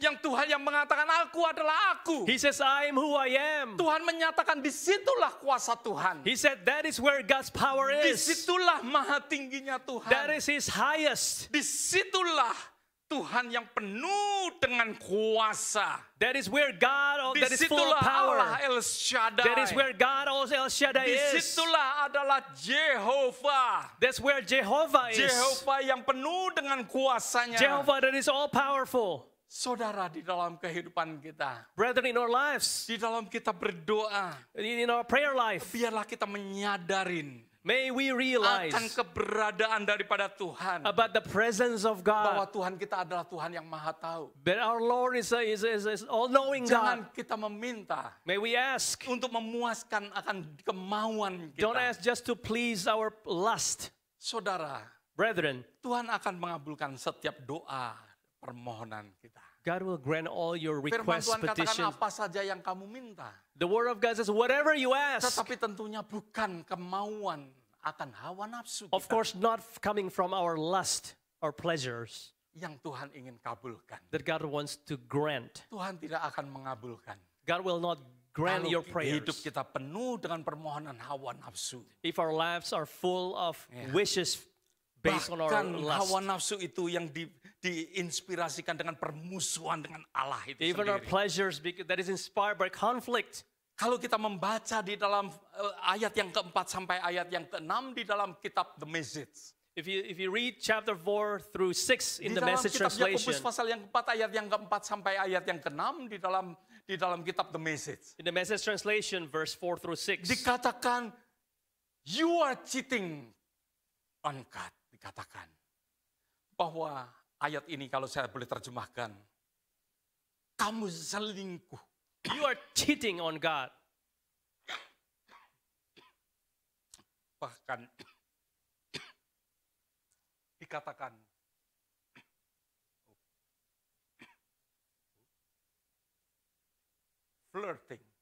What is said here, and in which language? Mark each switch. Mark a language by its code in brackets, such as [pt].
[id] Yang Tuhan yang mengatakan aku adalah aku. [en] He says, I am who I am. [id] Tuhan menyatakan disitulah kuasa Tuhan. [en] He said, that is where God's power is. [id] Disitulah maha tingginya Tuhan. [en] That is His highest. [id] Disitulah Tuhan yang penuh dengan kuasa. [en] That is where God, that is full of [id] Disitulah Allah [en] power. El Shaddai. That is where God, also El Shaddai is. [id] Disitulah adalah Jehovah. [en] That's where Jehovah is. [id] Jehovah yang penuh dengan kuasanya. [en] Jehovah that is all powerful. [id] Saudara, di dalam kehidupan kita, [en] Brethren, in our lives, [id] di dalam kita berdoa, [en] in our prayer life, [id] biarlah kita menyadarin [en] may we realize [id] akan keberadaan daripada Tuhan. [en] about the presence of [id] Bahwa [en] God. [id] Tuhan kita adalah Tuhan yang maha tahu. [en] That our Lord is all-knowing God. [id] Jangan kita meminta [en] May we ask. [id] untuk memuaskan akan kemauan [en] Don't [id] kita. [en] ask just to please our lust. [id] Saudara, [en] Brethren, [id] Tuhan akan mengabulkan setiap doa permohonan kita. [en] God will grant all your [id] Firman [en] requests, [id] Tuhan katakan [en] petitions. [id] apa saja yang kamu minta. [en] The word of God says, whatever you ask, [id] Tetapi tentunya bukan kemauan akan hawa nafsu [en] of [id] kita [en] course not coming from our lust or pleasures, [id] yang Tuhan ingin kabulkan. [en] that God wants to grant. [id] Tuhan tidak akan mengabulkan. [en] God will not grant your [id] Kalau hidup [en] prayers [id] kita penuh dengan permohonan hawa nafsu. [en] if our lives are full of wishes based on our [id] Bahkan hawa [en] lust. [id] nafsu itu yang diinspirasikan dengan permusuhan dengan Allah itu [en] Even our [id] sendiri. [en] pleasures that is inspired by conflict. [id] Kalau kita membaca di dalam ayat yang keempat sampai ayat yang keenam di dalam kitab The Message. [en] If you read chapter 4 through 6 in [id] Di [en] the [id] dalam [en] Message [id] kitab Yakobus [en] translation, [id] pasal yang keempat ayat yang keempat sampai ayat yang keenam di dalam kitab The Message. [en] in the Message translation, verse 4 through 6, Dikatakan you are cheating on God. [id] Dikatakan bahwa ayat ini kalau saya boleh terjemahkan, kamu selingkuh. [en] you are cheating on God. [id] Bahkan dikatakan flirting.